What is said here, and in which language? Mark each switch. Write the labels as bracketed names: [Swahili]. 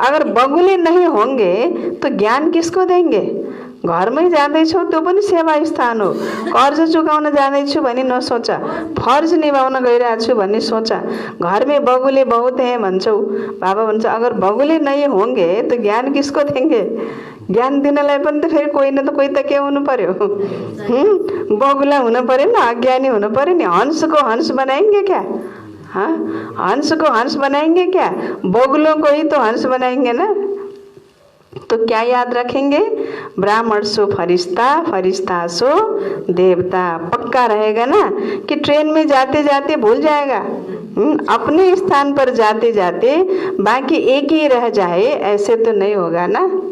[Hindi] अगर बगुले नहीं होंगे तो ज्ञान किसको देंगे। [Nepali] घरमै जाँदैछौ त्यो पनि सेवा स्थान हो। कर्ज चुकाउन जाँदैछु भनी नसोच, फर्ज निभाउन गइरहेको छु भन्ने सोच। [Hindi] घर में बगुले बहुत है [Nepali] भन्छौ, बाबा भन्छ [Hindi] अगर बगुले नहीं होंगे तो ज्ञान किसको देंगे। [Nepali] ज्ञान दिनलाई पनि त फेरि कोही न त कोही त के हुनु पर्यो, बगुला हुनु पर्यो न, अज्ञानी हुनु पर्यो नि। [Hindi] हंस को हंस बनाएंगे क्या, हाँ, हंस को हंस बनाएंगे क्या, बगुलों को ही तो हंस बनाएंगे ना। तो क्या याद रखेंगे, ब्राह्मण सो फरिश्ता, फरिश्ता सो देवता। पक्का रहेगा ना कि ट्रेन में जाते जाते भूल जाएगा, अपने स्थान पर जाते जाते बाकी एक ही रह जाए, ऐसे तो नहीं होगा ना।